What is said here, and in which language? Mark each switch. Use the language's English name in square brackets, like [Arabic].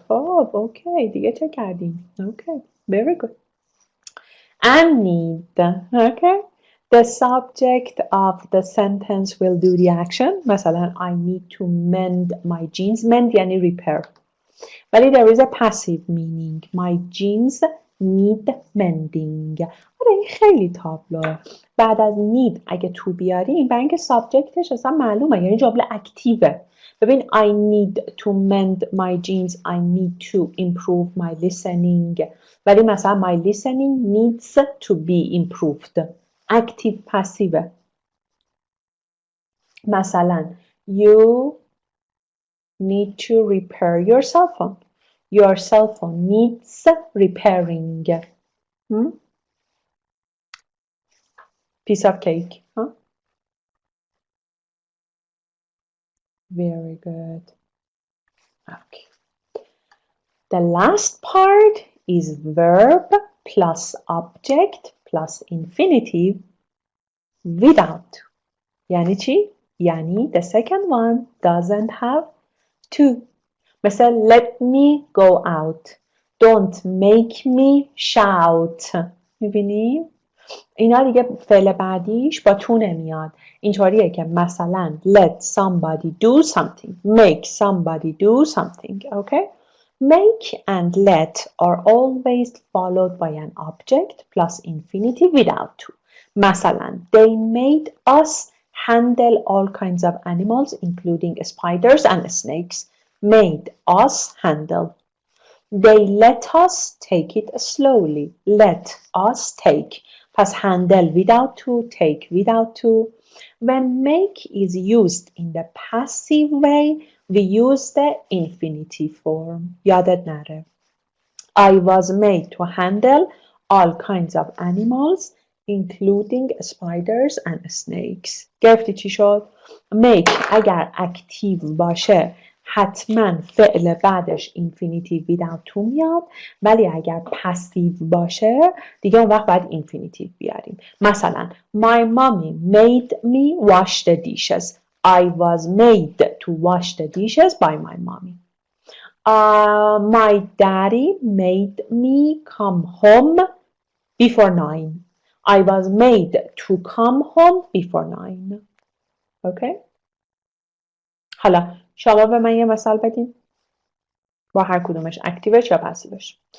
[Persian] خب اوکی دیگه چه کردیم؟ [English] Okay, very good. And need. Okay. The subject of the sentence will do the action. مثلا I need to mend my jeans. Mend یعنی repair. ولی there is a passive meaning. My jeans need mending. [Persian] آره این خیلی تابلوه. بعد از need اگه تو بیاریم برای اینکه سابجکتش اصلا معلومه یعنی جمله اکتیوه. [English] ببین I need to mend my jeans. I need to improve my listening. ولی مثلا my listening needs to be improved. [Persian] اکتیو پسیوه. [English] مثلا you need to repair your cell phone. Your cell phone needs repairing. Piece of cake. Huh? Very good. Okay. The last part is verb plus object plus infinitive without. [Persian] یعنی چی؟ [English] یعنی the second one doesn't have to. مثل let me go out. Don't make me shout. [Persian] میبینی؟ اینا دیگه فعل بعدیش با تو نمیاد. اینطوریه که مثلا [English] let somebody do something. Make somebody do something. Okay? Make and let are always followed by an object plus infinitive without to. مثلا they made us handle all kinds of animals including spiders and snakes. Made us handle. They let us take it slowly. Let us take. Past handle without to, take without to. When make is used in the passive way, we use the infinitive form. [Persian] یادت نره. [English] I was made to handle all kinds of animals including spiders and snakes. [Persian] گرفتی چی شد؟ make اگر اکتیو باشه حتما فعل بعدش infinitive without to میاد ولی اگر پسیو باشه دیگه اون وقت باید infinitive بیاریم. [English] مثلا my mommy made me wash the dishes. I was made to wash the dishes by my mommy. My daddy made me come home before 9. I was made to come home before 9. Okay? [Persian] حالا شما به من یه مثال بدین با هر کدومش اکتیوش یا پسیوش.